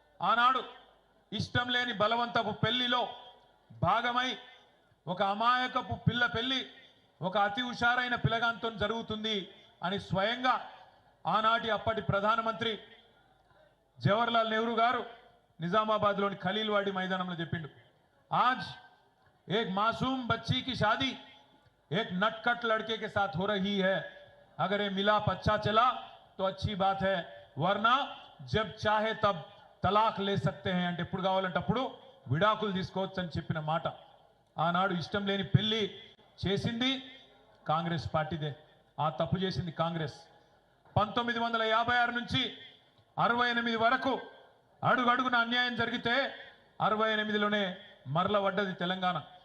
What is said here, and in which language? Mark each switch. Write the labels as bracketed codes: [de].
[te] ఆనాడు ఇష్టం లేని బలవంతపు పెళ్లిలో భాగమై ఒక అమాయకపు పిల్ల పెళ్లి ఒక అతి హుషారైన పిల్లగాంతో జరుగుతుంది అని స్వయంగా ఆనాటి అప్పటి ప్రధానమంత్రి జవహర్లాల్ నెహ్రూ గారు నిజామాబాద్లోని ఖలీల్వాడి మైదానంలో చెప్పిండు. [hi] ఆజ్ एक मासूम बच्ची की शादी एक नटखट लड़के के साथ हो रही है. अगर ये मिलाप अच्छा चला तो अच्छी बात है, वरना जब चाहे तब तलाक ले सकते हैं [te] అంటే ఎప్పుడు కావాలంటే అప్పుడు విడాకులు తీసుకోవచ్చు అని చెప్పిన మాట. ఆనాడు ఇష్టం లేని పెళ్లి చేసింది కాంగ్రెస్ పార్టీదే. ఆ తప్పు చేసింది కాంగ్రెస్. 1956 నుంచి 68 వరకు అడుగడుగున అన్యాయం జరిగితే 68లోనే మరల పడ్డది తెలంగాణ.